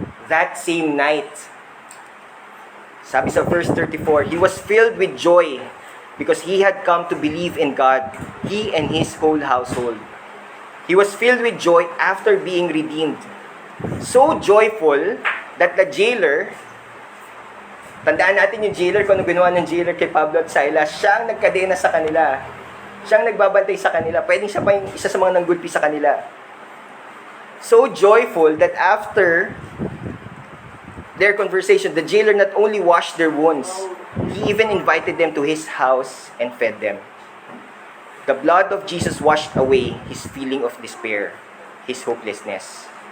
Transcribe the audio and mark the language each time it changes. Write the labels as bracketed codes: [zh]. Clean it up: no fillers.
[en] that same night, [tl] sabi sa [en] verse 34, he was filled with joy because he had come to believe in God, he and his whole household. He was filled with joy after being redeemed. So joyful that the jailer, [tl] tandaan natin yung jailer, kung ano ginawa ng jailer kay Pablo at Silas, siya ang nagkadena sa kanila. Siya ang nagbabantay sa kanila. Pwedeng siya pa yung isa sa mga nanggulpi sa kanila. [en] So joyful that after their conversation, the jailer not only washed their wounds, he even invited them to his house and fed them. The blood of Jesus washed away his feeling of despair, his hopelessness.